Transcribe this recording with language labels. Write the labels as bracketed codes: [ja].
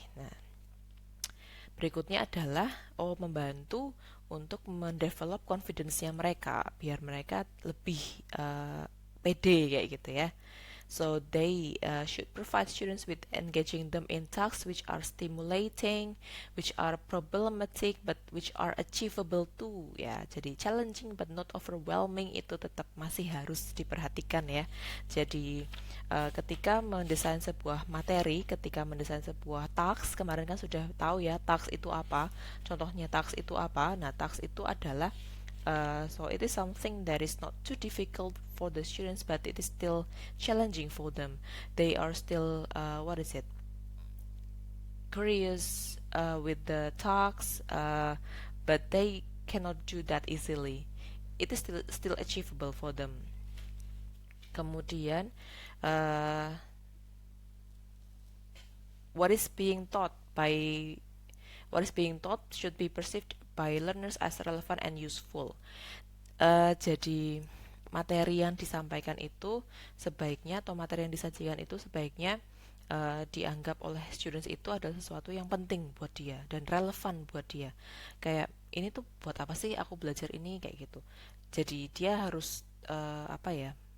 [id] Nah, berikutnya adalah membantu untuk mendevelop confidence-nya mereka biar mereka lebih pede kayak gitu ya. [en] So they should provide students with engaging them in tasks which are stimulating, which are problematic, but which are achievable too. [id] Ya, jadi [en] challenging but not overwhelming [id] itu tetap masih harus diperhatikan ya. Jadi ketika mendesain sebuah materi, ketika mendesain sebuah task, kemarin kan sudah tahu ya task itu apa. Contohnya task itu apa? Nah, task itu adalah [en] so it is something that is not too difficult for the students, but it is still challenging for them. They are still what is it? Curious with the talks, but they cannot do that easily. It is still achievable for them. [id] Kemudian [en] uh, what is being taught by what is being taught should be perceived by learners as relevant and useful. [id] Jadi materi yang disampaikan itu sebaiknya, atau materi yang disajikan itu sebaiknya dianggap oleh students itu adalah sesuatu yang penting buat dia dan relevan buat dia. Kayak ini tuh buat apa sih aku belajar ini kayak gitu. Jadi dia harus apa ya?